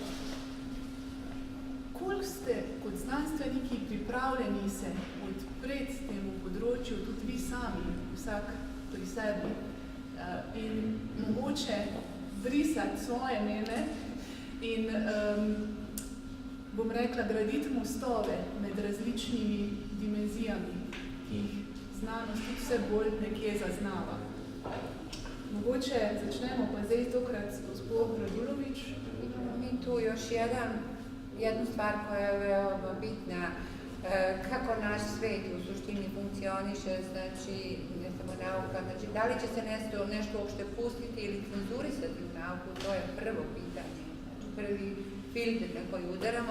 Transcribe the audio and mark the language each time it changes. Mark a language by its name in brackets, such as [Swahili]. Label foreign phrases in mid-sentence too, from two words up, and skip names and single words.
[Slovenian] Koliko ste kot znanstveniki pripravljeni se odpreti temu področju, tudi vi sami, vsak pri sebi, in mogoče brisati svoje mene in, bom rekla, graditi mostove med različnimi dimenzijami, ki jih znanost tudi vse bolj nekje zaznava. Mogoče začnemo pa zdaj tokrat s gospod Radulović. [Serbian] Mi tu još jednu stvar koja je veoma bitna, kako naš svet u suštini funkcioniše, znači ne samo nauka, znači da li će se nešto uopšte pustiti ili cenzurisati u nauku, to je prvo pitanje, znači prvi filter na koji udaramo.